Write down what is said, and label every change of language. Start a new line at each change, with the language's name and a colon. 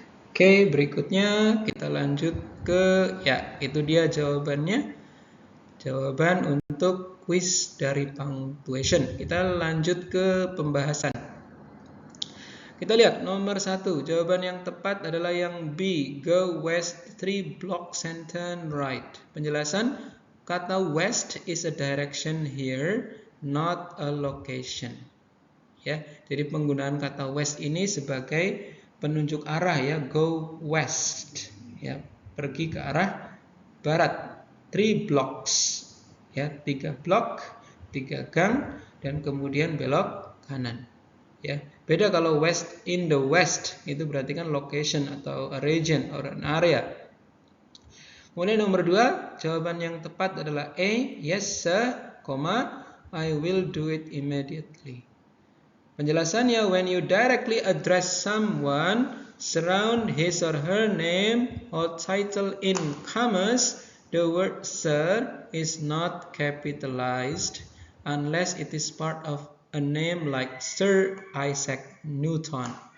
Indonesian: Oke, berikutnya kita lanjut ke, ya, itu dia jawabannya. Jawaban untuk kuis dari punctuation. Kita lanjut ke pembahasan. Kita lihat nomor 1. Jawaban yang tepat adalah yang B.
English: Go west 3 blocks and turn right.
Indonesian: Penjelasan, kata
English: west is a direction here, not a location.
Indonesian: Ya, jadi penggunaan kata west ini sebagai penunjuk arah, ya,
English: go west,
Indonesian: ya, pergi ke arah barat. 3 blocks, ya, 3 blok, 3 gang, dan kemudian belok kanan, ya. Beda kalau
English: west, in the west,
Indonesian: itu berarti kan
English: location
Indonesian: atau
English: a region or an area.
Indonesian: Kemudian nomor 2, jawaban yang tepat adalah A.
English: Yes sir, I will do it immediately.
Indonesian: Penjelasannya,
English: when you directly address someone, surround his or her name or title in commas, the word sir is not capitalized unless it is part of a name like Sir Isaac Newton.